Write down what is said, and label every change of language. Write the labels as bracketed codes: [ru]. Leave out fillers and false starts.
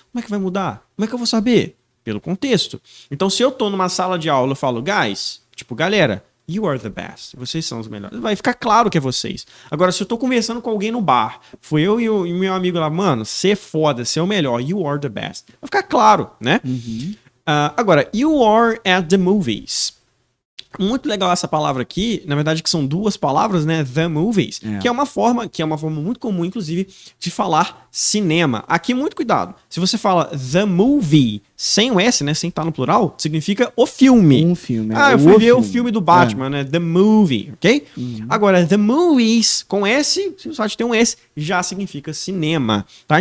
[pt] Como é que vai mudar? Como é que eu vou saber? Pelo contexto. Então se eu tô numa sala de aula, eu falo, [en] guys, [pt] tipo, galera, [en] you are the best. [pt] Vocês são os melhores. Vai ficar claro que é vocês. Agora, se eu tô conversando com alguém no bar, foi eu e o meu amigo lá, mano, você é foda, você é o melhor. [en] You are the best. [pt] Vai ficar claro, né? [en] Agora, you are at the movies. [pt] Muito legal essa palavra aqui, na verdade que são duas palavras, né, the movies, que é uma forma muito comum, inclusive, de falar cinema. Aqui, muito cuidado, se você fala the movie, sem o S, né, sem estar no plural, significa o filme. Um filme. Eu fui ver o filme do Batman, né, the movie, ok? Agora, the movies, com S, se só tem um S, já significa cinema, tá?